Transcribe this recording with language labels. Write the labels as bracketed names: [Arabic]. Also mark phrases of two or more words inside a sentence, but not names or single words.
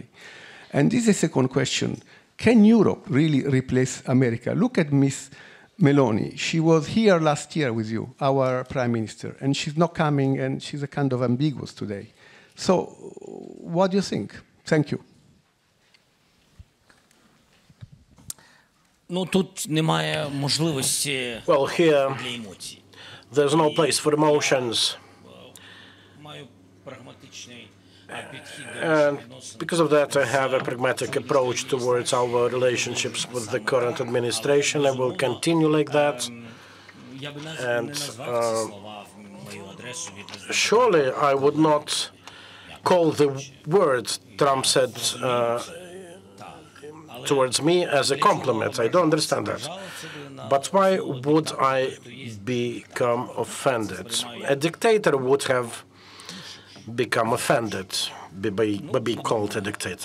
[English] And this is a second question. Can Europe really replace America? Look at Miss Meloni. She was here last year with you, our prime minister, and she's not coming, and she's a kind of ambiguous today. So what do you think? Thank you. [Ukrainian] Ну, тут немає можливості [English] Well, here [Ukrainian] для емоцій. [English] there's no place for emotions. [Ukrainian] Маю прагматичний підхід до [English] And because of that, I have a pragmatic approach towards our relationships with the current administration. I will continue like that. [Ukrainian] Я би навіть [English] And [Ukrainian] не назвав ці слова в мою адресу від президента. [English] surely I would not call the words Trump said towards me as a compliment. I don't understand that. But why would I become offended? A dictator would have become offended by being called a dictator.